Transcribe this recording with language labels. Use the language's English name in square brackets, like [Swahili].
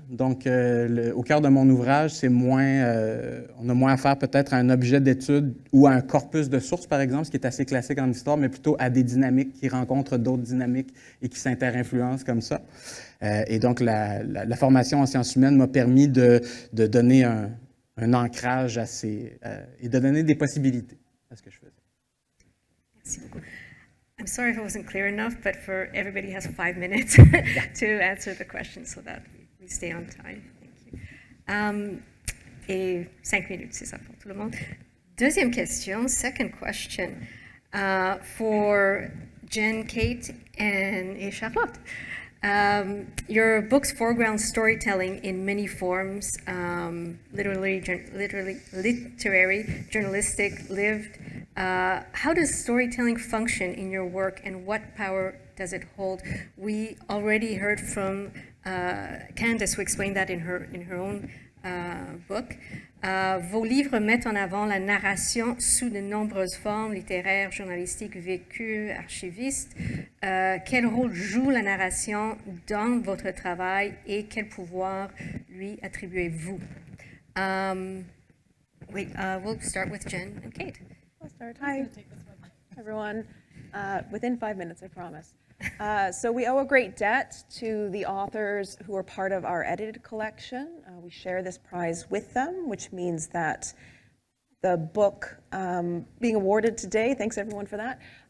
[French] Donc, au cœur de mon ouvrage, on a moins affaire peut-être à un objet d'étude ou à un corpus de sources, par exemple, ce qui est assez classique en histoire, mais plutôt à des dynamiques qui rencontrent d'autres dynamiques et qui s'interinfluencent comme ça. Et donc, la formation en sciences humaines m'a permis de donner un ancrage et de donner des possibilités à ce que je faisais. Merci beaucoup. [English] I'm sorry if I wasn't clear enough, but everybody has 5 minutes to answer the question so that we stay on time. Thank you. [French] Et 5 minutes, c'est ça pour tout le monde. Deuxième question, [English] second question, for Jen, Kate, et Charlotte. Your book's foreground storytelling in many forms, literary, journalistic, lived. How does storytelling function in your work, and what power does it hold? We already heard from Candice, who explained that in her own book. [French] Vos livres mettent en avant la narration sous de nombreuses formes, littéraires, journalistiques, vécues, archivistes. Quel rôle joue la narration dans votre travail et quel pouvoir lui attribuez-vous? [English] We'll start with Jen and Kate. I'll start. Hi, everyone. Within 5 minutes, I promise. So we owe a great debt to the authors who are part of our edited collection. We share this prize with them, which means that the book being awarded today, thanks everyone for that,